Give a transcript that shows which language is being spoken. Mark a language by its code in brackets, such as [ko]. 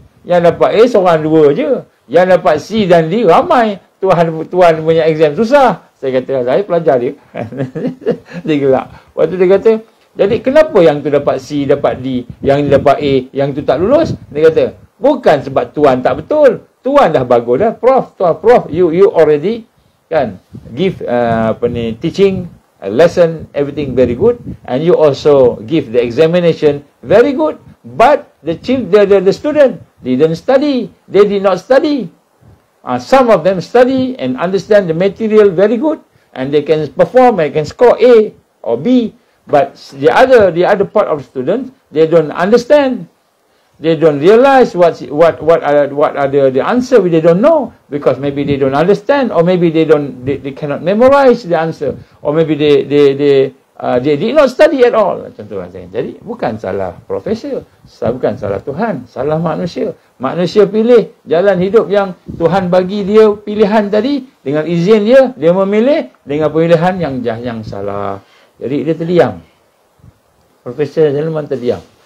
[ms] Yang dapat A seorang 2 je. Yang dapat C dan D ramai. Tuhan punya exam susah. Saya kata, saya pelajar dia. Dia gerak. Waktu dia kata, jadi kenapa yang tu dapat C, dapat D, yang ni dapat A, yang tu tak lulus? Dia kata, bukan sebab tuan tak betul. Tuan dah bagus dah. [en] Prof, you already [ms] kan [en] give teaching, lesson, everything very good. And you also give the examination very good. But the student didn't study. They did not study. Some of them study and understand the material very good, and they can perform and can score A or B. But the other part of the students, they don't understand. They don't realize what are the answer. They don't know because maybe they don't understand, or maybe they cannot memorize the answer, or maybe they did not study at all. [ms] Macam tu lah. Jadi bukan salah profesor, bukan salah Tuhan, salah manusia. Manusia pilih jalan hidup yang Tuhan bagi dia pilihan tadi. Dengan izin dia memilih dengan pilihan yang salah. Jadi dia terdiam. Profesor Sulaiman terdiam.